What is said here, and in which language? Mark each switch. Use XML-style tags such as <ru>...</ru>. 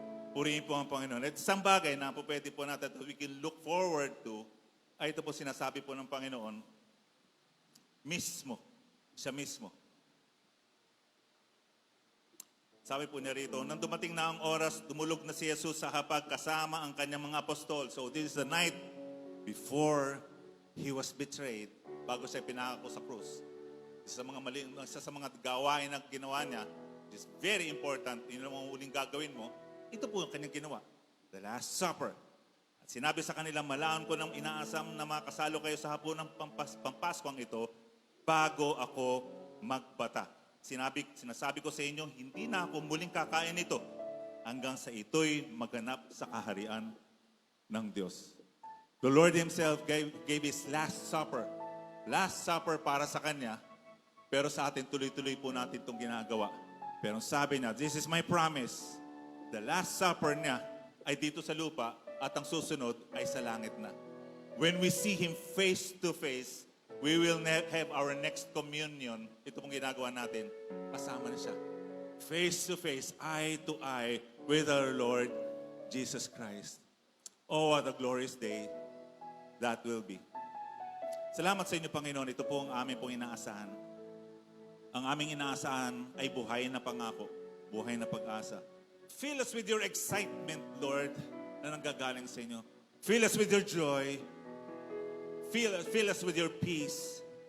<tl>Purihin po ang Panginoon. At isang bagay na po pwede po natin</tl> <en>we can look forward to,</en> <tl>ay ito po sinasabi po ng Panginoon, mismo, siya mismo. Sabi po niya rito, nang dumating na ang oras, dumulog na si Jesus sa hapag kasama ang kanyang mga apostol.</tl> <en>So this is the night before he was betrayed,</en> <tl>bago siya pinako sa krus. Isa sa mga gawain na ginawa niya,</tl> <en>which is very important,</en> <tl>yun ang mga huling gagawin mo, ito po ang kanyang ginawa, the Last Supper. At sinabi sa kanila, malaan ko ng inaasam na makasalo kayo sa hapon ng pampaskwang ito bago ako magpata. Sinasabi ko sa inyo, hindi na ako muling kakain nito hanggang sa ito'y maganap sa kaharian ng Diyos.</tl> <en>The Lord Himself gave His Last Supper.</en> <tl>Last Supper para sa Kanya, pero sa atin tuloy-tuloy po natin itong ginagawa. Pero sabi niya,</tl> <en>this is my promise.</en> <tl>The Last Supper niya ay dito sa lupa at ang susunod ay sa langit na.</tl> <en>When we see Him face to face, we will have our next communion.</en> <tl>Ito pong ginagawa natin. Kasama na siya.</tl> <en>Face to face, eye to eye with our Lord Jesus Christ. Oh, what a glorious day that will be.</en> <tl>Salamat sa inyo, Panginoon. Ito po ang aming pong inaasahan. Ang aming inaasahan ay buhay na pangako, buhay na pag-asa.</tl> <en>Fill us with your excitement, Lord,</en> <tl>na nanggagaling sa inyo.</tl> <en>Fill us with your joy. Fill us with your peace.</en>